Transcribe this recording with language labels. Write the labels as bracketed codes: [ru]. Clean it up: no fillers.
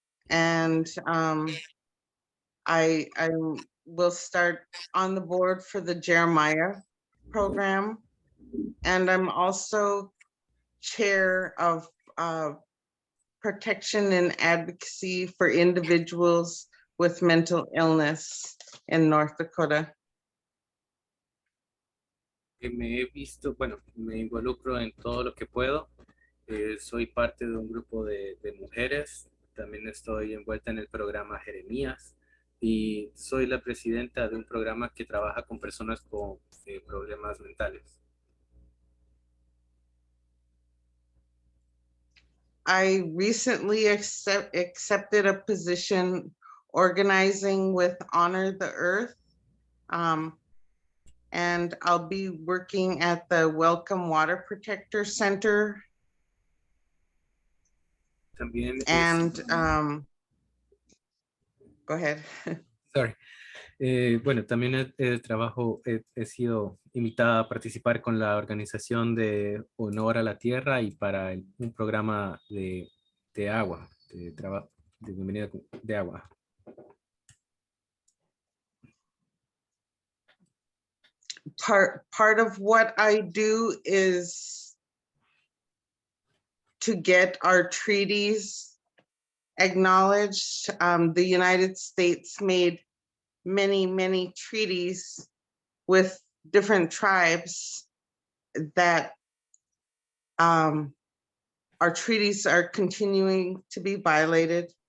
[en] And I will start on the board for the Jeremiah program. And I'm also chair of protection and advocacy for individuals with mental illness in North Dakota. [es] Me involucro en todo lo que puedo. Soy parte de un grupo de mujeres. También estoy envuelta en el programa Jeremías y soy la presidenta de un programa que trabaja con personas con problemas mentales. [en] I recently accepted a position organizing with Honor the Earth. And I'll be working at the Welcome Water Protector Center. [es] También [en] And go ahead. sorry. [es] Bueno, también he sido invitada a participar con la organización de Honor a la Tierra y para un programa de agua, de bienvenida de agua. [en] Part of what I do is to get our treaties acknowledged. The United States made many treaties with different tribes that our treaties are continuing to be violated.